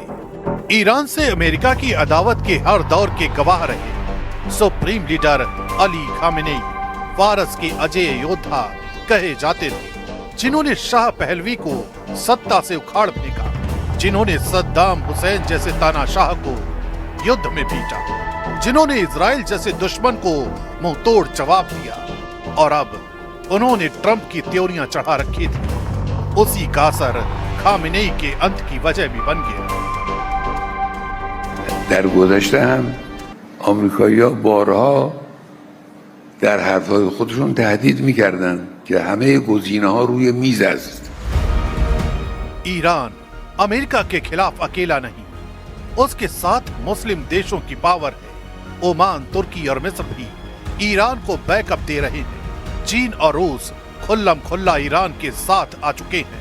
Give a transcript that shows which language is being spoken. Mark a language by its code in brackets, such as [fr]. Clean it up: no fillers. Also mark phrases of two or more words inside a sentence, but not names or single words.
[hi] ईरान से अमेरिका की अदावत के हर दौर के गवाह रहे सुप्रीम लीडर अली खामेनेई फारस के अजय योद्धा कहे जाते थे, जिन्होंने शाह पहलवी को सत्ता से उखाड़ फेंका, जिन्होंने सद्दाम हुसैन जैसे तानाशाह को युद्ध में पीटा, जिन्होंने इजराइल जैसे दुश्मन को मुंह तोड़ जवाब दिया, और अब उन्होंने ट्रंप की त्योरियां चढ़ा रखी थी। उसी का असर खामेनेई के अंत की वजह भी बन गया। [fa] در گذشته هم آمریکایی‌ها بارها در حرف‌های خودشون تهدید می‌کردند که همه گزینه‌ها روی میز است. [hi] ईरान अमेरिका के खिलाफ अकेला नहीं, उसके साथ मुस्लिम देशों की पावर है। ओमान, तुर्की और मिस्र भी ईरान को बैकअप दे रहे हैं। चीन और रूस खुल्लम खुल्ला ईरान के साथ आ चुके हैं।